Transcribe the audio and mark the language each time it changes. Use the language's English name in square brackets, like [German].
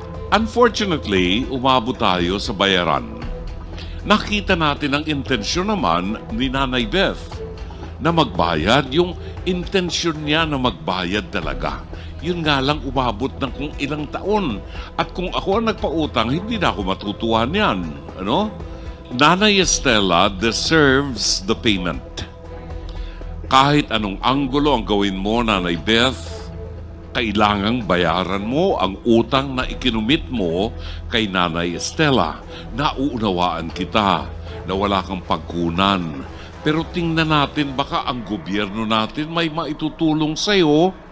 [Filipino] Unfortunately, umabot tayo sa bayaran. Nakita natin ang intensyon naman ni Nanay Beth na magbayad, yung intensyon niya na magbayad talaga. Yun nga lang umabot ng kung ilang taon. At kung ako ang nagpautang, hindi na ako matutuwa niyan. Ano? [English] Nanay Stella deserves the payment. [Filipino] Kahit anong anggulo ang gawin mo, Nanay Beth, kailangang bayaran mo ang utang na ikinumit mo kay Nanay Stella. Nauunawaan kita na wala kang pagkunan. Pero tingnan natin, baka ang gobyerno natin may maitutulong sa'yo.